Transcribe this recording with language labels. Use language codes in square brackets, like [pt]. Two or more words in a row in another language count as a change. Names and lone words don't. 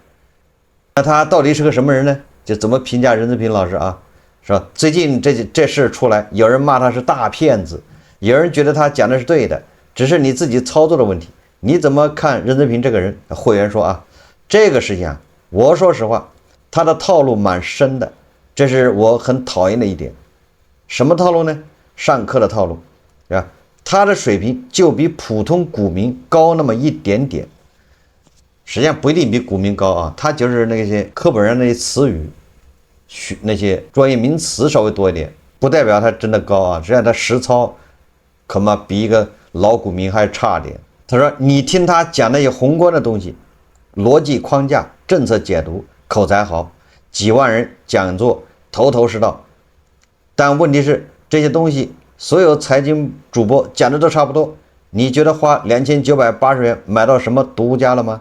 [zh] 那他到底是個什麼人呢？就怎麼評價任澤平老師說最近這事出來，有人罵他是大騙子，有人覺得他講的是对的，只是你自己操作的問題。你怎麼看任澤平這個人？會員說這個事情我說實話，他的套路蠻深的，這是我很討厭的一點。什麼套路呢？上課的套路，是吧？他的水平就比普通股民高那麼一點點，實際上不一定比股民高他就是那些課本上那些詞語，那些專業名詞稍微多一點，不代表他真的高實際上他實操可嘛比一個老股民還差點。他說你聽他講那些宏觀的東西，邏輯框架、政策解讀，口才好，幾萬人講座頭頭是道，但問題是這些東西所有財經主播講的都差不多，你覺得花2980元買到什麼獨家了嗎？